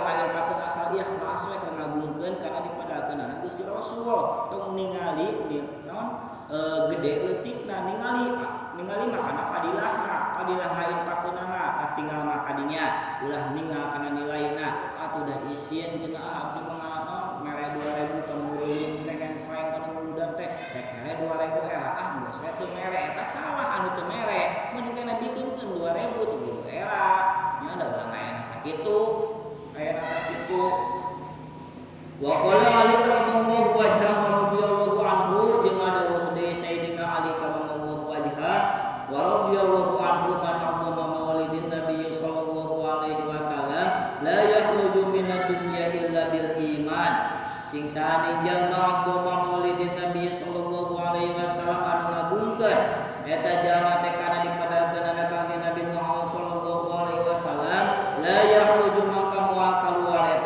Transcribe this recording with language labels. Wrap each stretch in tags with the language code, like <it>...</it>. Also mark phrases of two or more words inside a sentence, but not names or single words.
<su>ngainfaqkeun asal ikhlas we keur ngagungkeun kana dipadalkeunana Gusti Rasul tong ningali naon gede leutikna ningali makana padilah ngainfaqkeunana tah tinggal makadinya ulah ninggal kana nilaina atuh da isieun cenah abdi mah mere 2.000 ka mureun teh kan selain kana muludan teh rek mere 2.000 era geus we teu mere eta salah anu teu mere mun kana dikeunkeun 2.000 teu kudu era nya da urang aya sakitu</su> <ar>وقال علي رضي الله وجهه رضي الله عنه</ar> <su>jeung ada deui</su> <ar>سيدنا علي رضي الله وجه ورضي الله عنه من أقام مولد النبي صلى الله عليه وسلم لا يخرج من الدنيا إلا بالإيمان</ar> <su>sing saning jalma</su> <ar>أقام مولد النبي صلى الله عليه وسلم</ar> <su>anu ngabungkeun eta jalma teh kana dipadalkeunana ka Nabi Muhammad</su> <ar>صلى الله عليه وسلم لا يخرج</ar> <su>maka moal kaluar</su>